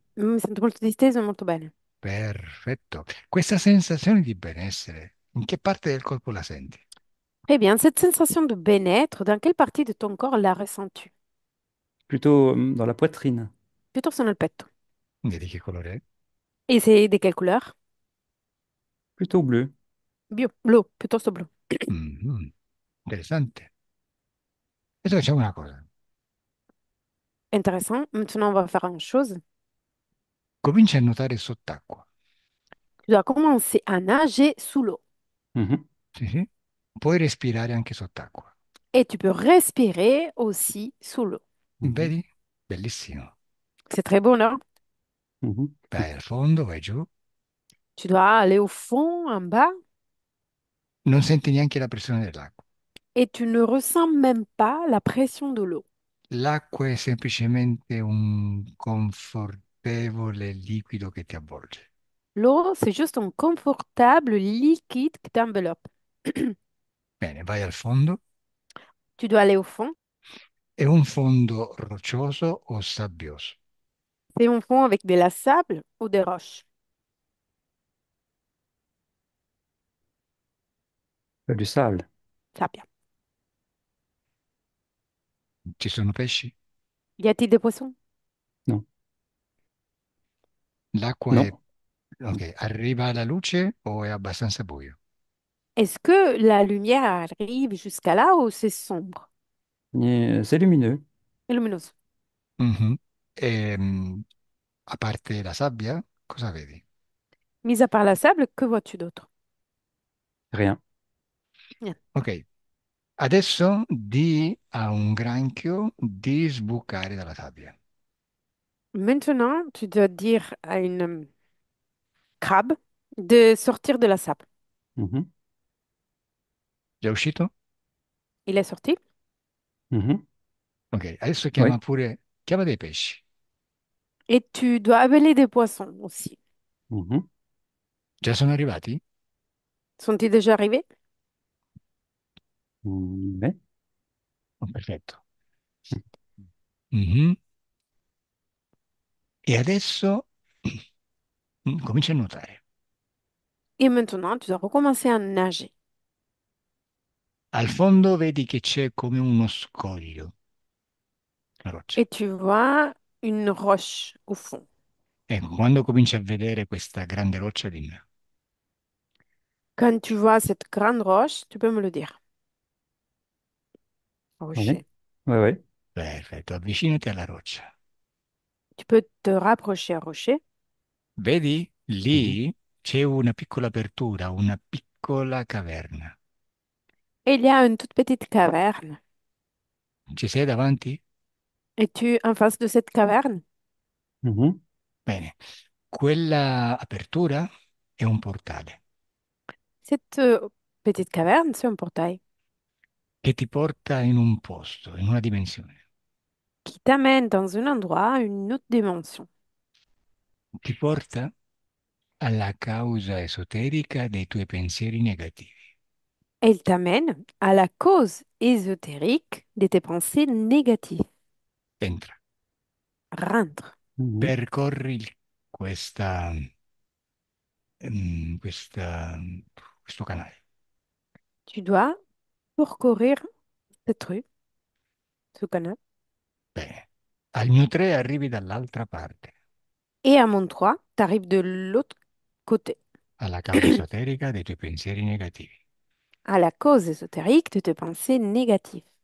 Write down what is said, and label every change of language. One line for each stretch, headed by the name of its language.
Italian: Mi sento molto distesa e molto bene. Perfetto. Questa sensazione di benessere, in che parte del corpo la senti?
French: Eh bien, cette sensation de bien-être, dans quelle partie de ton corps la ressens-tu? Plutôt dans la poitrine.
Italian: Piuttosto nel petto. E di che colore è?
French: Et c'est de quelle couleur? Plutôt bleu.
Italian: Blu, piuttosto blu. Mhm, interessante. Adesso facciamo una cosa.
French: Intéressant. Maintenant, on va faire une chose.
Italian: Comincia a nuotare sott'acqua.
French: Tu dois commencer à nager sous l'eau. Mhm.
Italian: Sì, sì. Puoi respirare anche sott'acqua.
French: Et tu peux respirer aussi sous l'eau. Mhm.
Italian: Vedi? Bellissimo.
French: C'est très beau, non? Mhm.
Italian: Vai al fondo, vai giù.
French: Tu dois aller au fond, en bas,
Italian: Non senti neanche la pressione dell'acqua.
French: et tu ne ressens même pas la pression de l'eau.
Italian: L'acqua è semplicemente un confortevole liquido che ti avvolge.
French: L'eau, c'est juste un confortable liquide qui t'enveloppe.
Italian: Bene, vai al fondo.
French: Tu dois aller au fond.
Italian: È un fondo roccioso o sabbioso?
French: C'est un fond avec de la sable ou des roches. Du sable.
Italian: Sabbia. Ci sono pesci?
French: Y a-t-il des poissons? Non.
Italian: L'acqua è...
French: Non.
Italian: Ok, arriva alla luce o è abbastanza buio?
French: Est-ce que la lumière arrive jusqu'à là ou c'est sombre C'est lumineux. et lumineuse? Mhm.
Italian: A parte la sabbia, cosa vedi?
French: Mis à part la sable, que vois-tu d'autre? Rien. Rien.
Italian: Ok, adesso di a un granchio di sbucare dalla sabbia.
French: Maintenant, tu dois dire à une crabe de sortir de la sable. Mhm.
Italian: Già uscito?
French: Il est sorti. Mhm.
Italian: Ok, adesso chiama
French: Oui.
Italian: pure... Chiama dei pesci.
French: Et tu dois appeler des poissons aussi. Mhm.
Italian: Già sono arrivati?
French: Sont-ils déjà arrivés? Ouais.
Italian: Oh, perfetto. Mhm. E adesso comincia a nuotare.
French: Et maintenant, tu dois recommencer à nager.
Italian: Al fondo vedi che c'è come uno scoglio, una roccia.
French: Et tu vois une roche au fond.
Italian: Ecco, quando cominci a vedere questa grande roccia, dimmi.
French: Quand tu vois cette grande roche, tu peux me le dire. Oui, Rocher. ouais, ouais.
Italian: Perfetto, avvicinati alla roccia.
French: Tu peux te rapprocher à rocher.
Italian: Vedi? Mhm. Lì c'è una piccola apertura, una piccola caverna.
French: Et il y a une toute petite caverne.
Italian: Ci sei davanti?
French: Es-tu en face de cette caverne? Mhm.
Italian: Bene. Quella apertura è un portale
French: Cette petite caverne, c'est un portail
Italian: che ti porta in un posto, in una dimensione.
French: qui t'amène dans un endroit, une autre dimension.
Italian: Ti porta alla causa esoterica dei tuoi pensieri negativi.
French: Elle t'amène à la cause ésotérique de tes pensées négatives.
Italian: Entra,
French: Rentre. Mhm.
Italian: percorri questa, questo canale.
French: Tu dois parcourir cette rue, ce canal.
Italian: Bene. Al mio 3 arrivi dall'altra parte,
French: Et à Montroi, tu arrives de l'autre côté,
Italian: alla causa esoterica dei tuoi pensieri negativi.
French: à la cause ésotérique de tes pensées négatives.